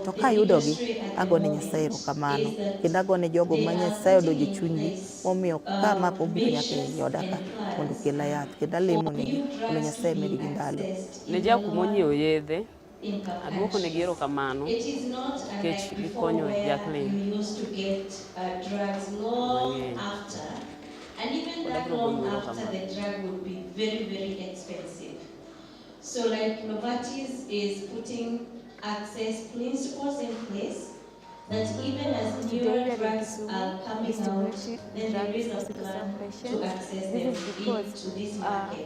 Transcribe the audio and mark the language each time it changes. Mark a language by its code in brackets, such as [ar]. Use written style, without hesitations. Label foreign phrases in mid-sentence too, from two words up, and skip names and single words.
[luo] To kayudo gi agone Nyasaye erokamano. Kendo agone jogo ma Nyasaye odonjo e chunygi momiyo kama obiro nyaka e oda ka mondo okela yath. Kendo alemo negi mondo Nyasaye medgi ndalo. Ne jakumo nyiewo yedhe, aduoko negi erokamano nikech gikonyo Jacqueline mang'eny. [en] And even that long after the drug would be very, very expensive. So like Novartis is putting access principles in place that even as newer drugs are coming out, then there is a plan to access them into this market.